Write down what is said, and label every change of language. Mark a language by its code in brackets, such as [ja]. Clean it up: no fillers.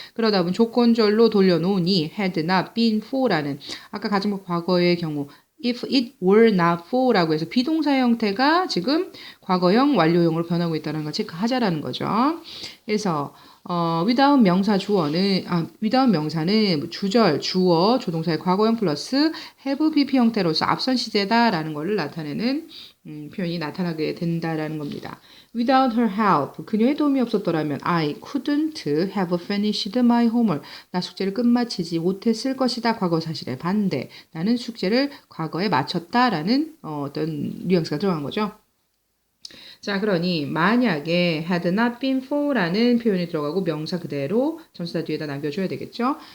[ko] 그러다 보면 조건절로 돌려놓으니 [en] had not been for [ko] 라는 아까 가정법 과거의 경우 [en] if it were not for [ko] 라고 해서 비동사 형태가 지금 과거형 완료형으로 변하고 있다는 걸 체크하자라는 거죠. 그래서 without 명사 주어는 without 명사는 주절, 주어, 조동사의 과거형 플러스 have PP 형태로서 앞선 시제다라는 것을 나타내는 표현이 나타나게 된다라는 겁니다. [en] Without her help, [ko] 그녀의 도움이 없었더라면 [en] I couldn't have finished my homework. [ko] 나 숙제를 끝마치지 못했을 것이다. 과거 사실의 반대. 나는 숙제를 과거에 마쳤다라는 어떤 뉘앙스가 들어간 거죠. 자, 그러니 만약에 [en] had not been for [ko] 라는 표현이 들어가고 명사 그대로 전치사 뒤에다 남겨줘야 되겠죠.